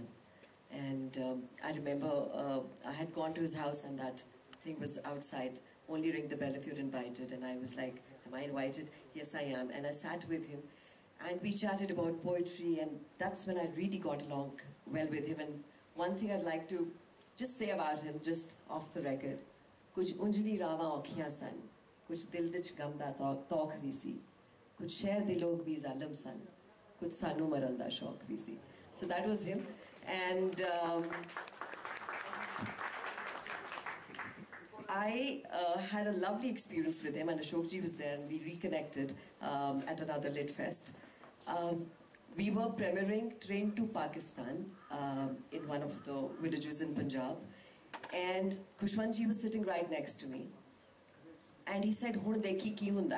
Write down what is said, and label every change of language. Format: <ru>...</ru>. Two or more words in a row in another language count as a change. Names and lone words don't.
<en>And I remember I had gone to his house, and that thing was outside. Only ring the bell if you're invited. And I was like, am I invited? Yes, I am. And I sat with him, and we chatted about poetry, and that's when I really got along well with him. And one thing I'd like to just say about him, just off the record,</en> <pa>ਕੁਝ ਉਂਜਲੀ ਰਾਹਵਾਂ ਔਖੀਆਂ ਸਨ, ਕੁਝ ਦਿਲ ਵਿਚ ਗ਼ਮ ਦਾ ਤੋਖ ਵੀ ਸੀ, ਕੁਝ ਸ਼ਹਿਰ ਦੇ ਲੋਕ ਵੀ ਜ਼ਾਲਮ ਸਨ, ਕੁਝ ਸਾਨੂੰ ਮਰਨ ਦਾ ਸ਼ੌਕ ਵੀ ਸੀ.</pa> <en>So that was him. And I had a lovely experience with him, and Ashok ji was there, and we reconnected at another Lit Fest. We were premiering Train to Pakistan in one of the villages in Punjab, and Khushwant ji was sitting right next to me, and he said,</en> <pa>"ਹੁਣ ਦੇਖੀ ਕੀ ਹੁੰਦਾ?"</pa>